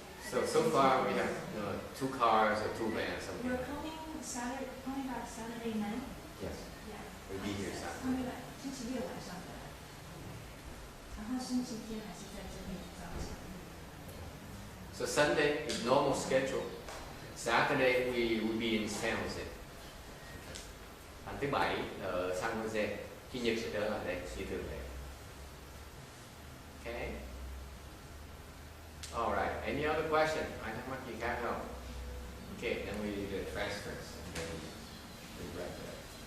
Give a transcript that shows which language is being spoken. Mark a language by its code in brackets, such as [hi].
[en] So far we have 2 cars or 2 vans. Something. We're coming back Saturday night. Yes. Yeah. We'll be here Saturday. Coming back [zh] 星期六晚上回来，然后星期天还是在这边早场。 [en] So Sunday is normal schedule. Saturday we will be in San Jose. [vi] Thứ bảy ở San Jose. Chủ nhật sẽ trở lại đây, như thường lệ. [en] Okay. All right. Any other question? [vi] Ai thắc mắc gì khác không? [en] Okay, then we do the transfers and then we wrap it up.